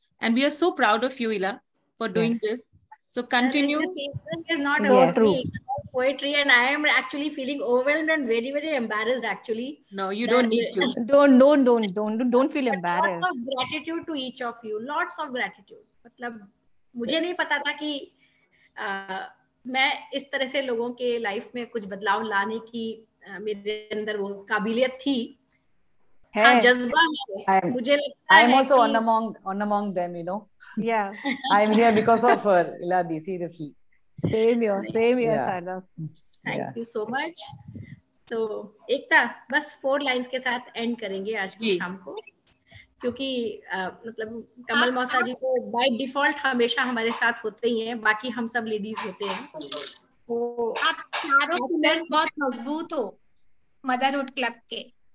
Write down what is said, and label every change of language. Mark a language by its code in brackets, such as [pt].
[en] And we are so proud of you, Ila, for doing this. So continue. This evening is not about me, it's about poetry, and I am actually feeling overwhelmed and very, very embarrassed actually. No, you don't need to. Don't feel embarrassed. Lots of gratitude to each of you. Lots of gratitude. [hi] मतलब मुझे नहीं पता था कि मैं इस तरह से लोगों के लाइफ में कुछ बदलाव लाने की मेरे अंदर वो काबिलियत थी। हाँ, जज्बा है। मुझे लगता है [en] I am also [hi] कि [en] on among them, you know. Yeah. I am here because of her, Iladi, seriously. Same here, Sarda. Thank you so much. [hi] तो एकता, बस 4 लाइंस के साथ एंड करेंगे आज की शाम को, क्योंकि मतलब कमल मौसा जी तो बाय डिफॉल्ट हमेशा हमारे साथ होते ही हैं, बाकी हम सब लेडीज होते हैं। तो आप चारों पिलर्स बहुत मजबूत हो मदरहुड क्लब के।